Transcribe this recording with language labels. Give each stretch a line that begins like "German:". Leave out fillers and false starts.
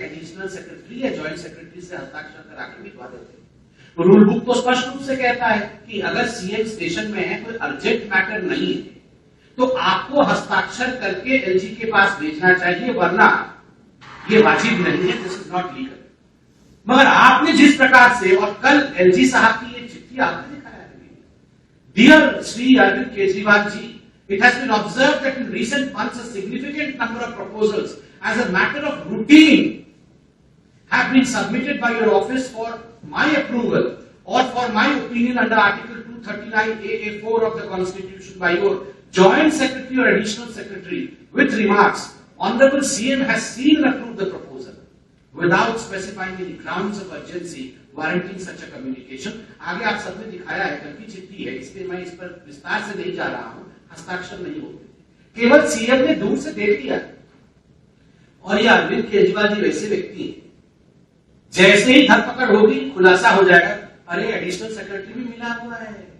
Hindi: Additional secretary या joint secretary से हस्ताक्षर करा के भिजवा देते हैं। रूल बुक तो स्पष्ट रूप से कहता है कि अगर सीएम स्टेशन में है, कोई अर्जेंट मैटर नहीं है, तो आपको हस्ताक्षर करके एलजी के पास भेजना चाहिए, वरना ये वाजिब नहीं है,
English: This is not legal.
Hindi: मगर आपने जिस प्रकार से, और कल एलजी साहब की ये चिट्ठी आपने दिखाया है, dear Shri Arvind Kejriwal ji,
English: it has been observed that in recent months a significant number of proposals as a matter of routine have been submitted by your office for my approval or for my opinion under Article 239AA4 of the Constitution by your Joint Secretary or Additional Secretary with remarks Honorable CM has sealed and approved the proposal without specifying any grounds of urgency warranting such a communication.
Hindi: आगे आप सबने दिखाया है, कल की चिट्ठी है, इसलिए मैं इस पर विस्तार से नहीं जा रहा हूं, हस्ताक्षर नहीं होते, केवल सीएम ने दूर से देख लिया। और ये अरविंद केजरीवाल जी वैसे व्यक्ति हैं, जैसे ही धरपकड़ होगी खुलासा हो जाएगा, अरे एडिशनल सेक्रेटरी भी मिला हुआ है।